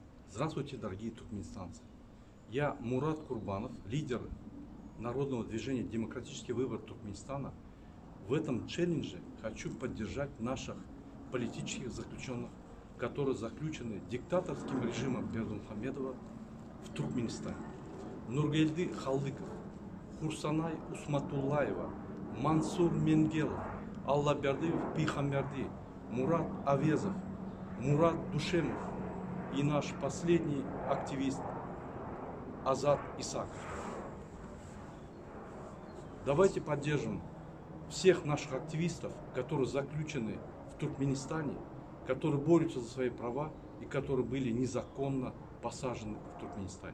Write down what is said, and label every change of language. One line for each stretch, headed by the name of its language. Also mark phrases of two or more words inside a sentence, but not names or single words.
Russian: Здравствуйте, дорогие туркменистанцы. Я Мурат Курбанов, лидер народного движения «Демократический выбор Туркменистана». В этом челлендже хочу поддержать наших политических заключенных, которые заключены диктаторским режимом Бердымухамедова в Туркменистане. Нургелди Халдыков, Хурсанай Усматуллаева, Мансур Менгелов, Аллабердиев Пихамберди, Мурат Авезов, Мурат Душемов и наш последний активист Азат Исаков. Давайте поддержим всех наших активистов, которые заключены в Туркменистане, которые борются за свои права и которые были незаконно посажены в Туркменистане.